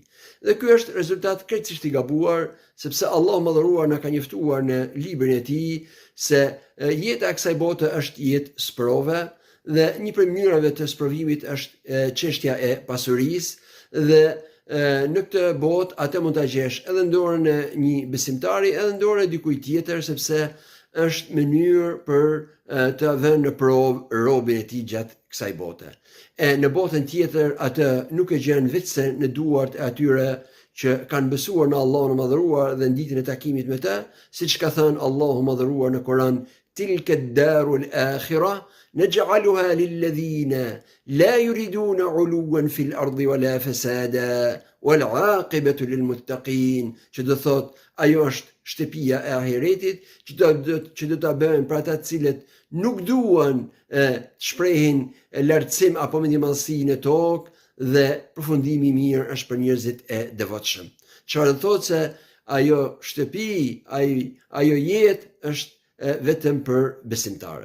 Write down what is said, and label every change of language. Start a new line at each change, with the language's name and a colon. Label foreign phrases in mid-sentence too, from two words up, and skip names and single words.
Albanian: Dhe ky është rezultat krejtësisht i gabuar, sepse Allahu Madhëruar na ka njoftuar në librin e tij se jeta e kësaj bote është jetë sprove dhe një prej mënyrave të sprovimit është çështja e pasurisë dhe në këtë botë atë mund ta gjesh edhe në dorën e një besimtari, edhe në dorën e dikujt tjetër, sepse është mënyrë për të dhënë në provë robën e tij gjatë kësaj bote. E në botën tjetër atë nuk e gjen vetëse në duart e atyre që kanë besuar në Allahun e Madhëruar dhe në ditën e takimit me të, siç ka thënë Allahu Madhëruar në Kur'an:
Arabic: "تلك الدار الآخرة نجعلها للذين لا يريدون علوا في الأرض ولا فسادا والعاقبة للمتقين."
Albanian: Që do thotë, ajo është shtëpia e ahiretit që do ta bëjnë për ata të cilët nuk duan të shprehin lartësim apo mendimallësi në tokë, dhe përfundimi i mirë është për njerëzit e devotshëm. Çfarë do thotë se ajo shtëpi, ajo jetë është vetëm për besimtarët.